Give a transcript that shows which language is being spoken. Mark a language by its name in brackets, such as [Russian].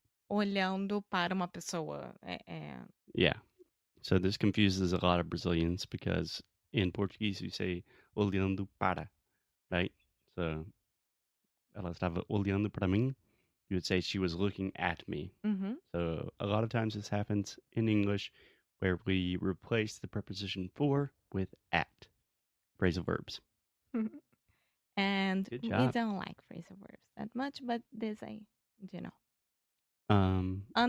[Portuguese] Olhando para uma pessoa. [English] Yeah. So this confuses a lot of Brazilians because in Portuguese you say [Portuguese] olhando para, [English] right? [Portuguese] So ela estava olhando para mim. [English] You would say she was looking at me. Mm-hmm. So a lot of times this happens in English where we replace the preposition for with at. Phrasal verbs. And Good we job. don't like phrasal verbs that much, but this you know.